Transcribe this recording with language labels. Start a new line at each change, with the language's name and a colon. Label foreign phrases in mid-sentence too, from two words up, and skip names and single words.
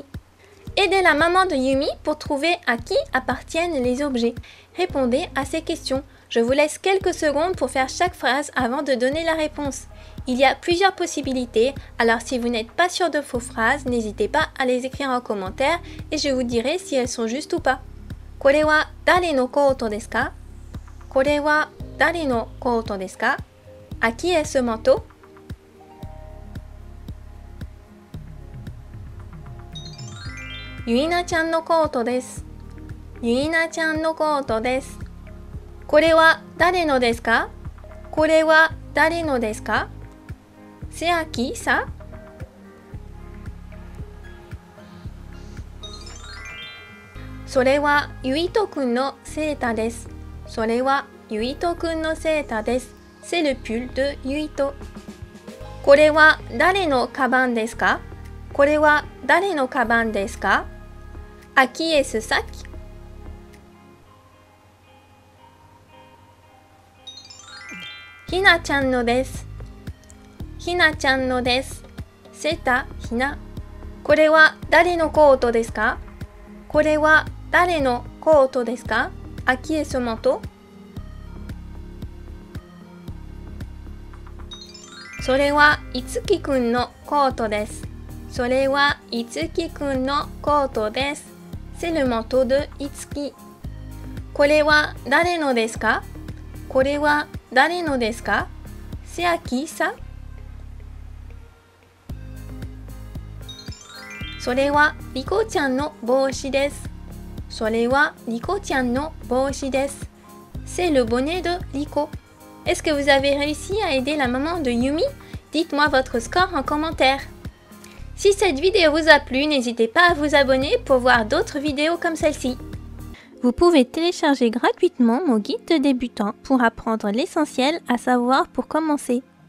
French: Aidez la maman de Yumi pour trouver à qui appartiennent les objets. Répondez à ces questions. Je vous laisse quelques secondes pour faire chaque phrase avant de donner la réponse. Il y a plusieurs possibilités, alors si vous n'êtes pas sûr de vos phrases, n'hésitez pas à les écrire en commentaire et je vous dirai si elles sont justes ou pas.
Japanese: これは誰のコートですか？これは誰のコートですか?
French: À qui est ce manteau?
Japanese: Yuina-chan no koto desu. Yuina-chan no koto desu. これは誰のですか？これは誰のですか?
French: C'est à qui ça?
Japanese: それは Yuito-kun のセーターです. それは Yuito-kun のセーターです.
French: C'est le pull de Yuito.
Japanese: これは誰のかばんですか? これは誰のかばんですか?
French: À qui est ce sac?
Japanese: Hina-chan no desu. Hina-chan no desu.
French: C'est à Hina.
Japanese: これは誰のコートですか？これは誰のコートですか?
French: À qui est ce manteau?
Japanese: それは Itsuki-kun のコートです. それは Itsuki-kun のコートです.
French: C'est le manteau de Itsuki.
Japanese: これは誰のですか？これは誰のですか?
French: C'est à qui ça?
Japanese: それは Riko-chan の帽子です. それは Riko-chan の帽子です.
French: C'est le bonnet de Riko. Est-ce que vous avez réussi à aider la maman de Yumi? Dites-moi votre score en commentaire. Si cette vidéo vous a plu, n'hésitez pas à vous abonner pour voir d'autres vidéos comme celle-ci. Vous pouvez télécharger gratuitement mon guide de débutant pour apprendre l'essentiel à savoir pour commencer.